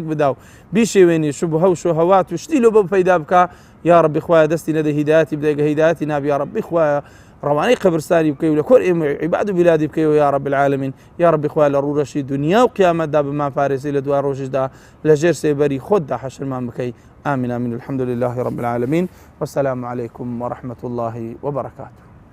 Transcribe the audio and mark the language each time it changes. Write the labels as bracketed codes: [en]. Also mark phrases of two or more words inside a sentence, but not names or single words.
[ckb] بدا و بیشێوێنی شوبهە و شوهەوات و شتی لۆ بە پەیدا بکە [ar] یا ربی [ckb] خوایە دەستی نەدە هیدایەتی بدەیگە هیدایەتی نابی [ar] یا ربی [ckb] خوایە ڕەوانەی قبرستانی بکەی و لە کۆر ئێمە عیباد و بیلادی بکەیەوە [ar] یا رب العالمین یا ربی [ckb] خوایە لە ڕوورەشی دنیا و قیامەتدا بمان پارێزی لە دوای ڕۆژشدا لە ژێر سێبەری خۆتدا حەشرمان بکەی [ar] آمين آمين الحمد لله رب العالمين والسلام عليكم ورحمة الله وبركاته.